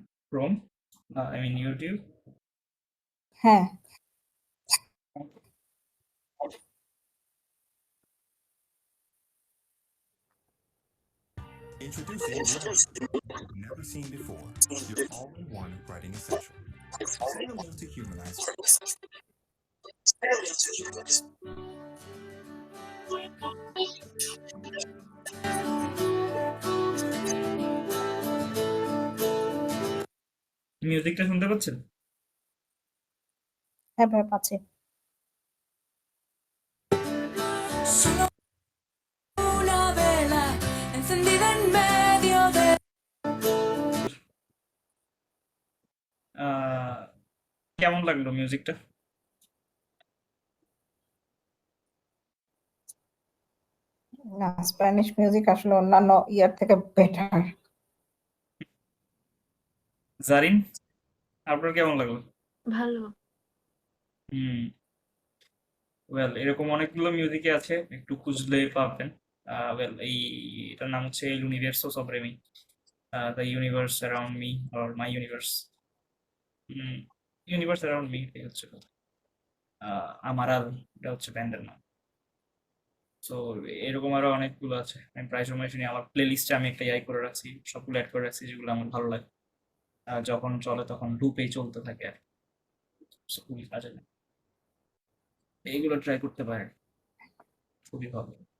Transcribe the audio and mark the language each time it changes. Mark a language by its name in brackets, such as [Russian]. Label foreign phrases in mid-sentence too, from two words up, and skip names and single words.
[English] Chrome, I mean YouTube. [Bangla] হ্যাঁ [English] Introducing Word, never seen before. Your all-in-one writing essential. Say hello to Humanize. [Bangla] মিউজিকটা শুনতে পাচ্ছেন? হ্যাঁ ভাই পাচ্ছি। [Spanish] Solo una vela encendida en medio de... [Bangla] কেমন লাগলো মিউজিকটা? না, স্প্যানিশ মিউজিক আসলে অন্যান্য ইয়ার থেকে বেটার। জারিন, আপনার কেমন লাগলো? ভালো। হুম। ওয়েল, এরকম অনেকগুলো মিউজিকে আছে, একটু খুঁজলে পাবেন। ওয়েল, এটার নাম হচ্ছে এল ইউনিভার্সোস অফ রেমি, [English] the universe around me, or my universe. universe around me, [Bangla] এই হচ্ছে কথা। আমারাল, এটা হচ্ছে ব্যান্ডের নাম। সো এরকম আরো অনেকগুলো আছে, আমি প্রায় সময় শুনি। আমার প্লে লিস্টে আমি একটা ইয়ে করে রাখছি, সবগুলো অ্যাড করে রাখছি যেগুলো আমার ভালো লাগে। যখন চলে তখন লুপেই চলতে থাকে আর কি। So, খুবই কাজে লাগে। এইগুলো ট্রাই করতে পারেন, খুবই ভালো।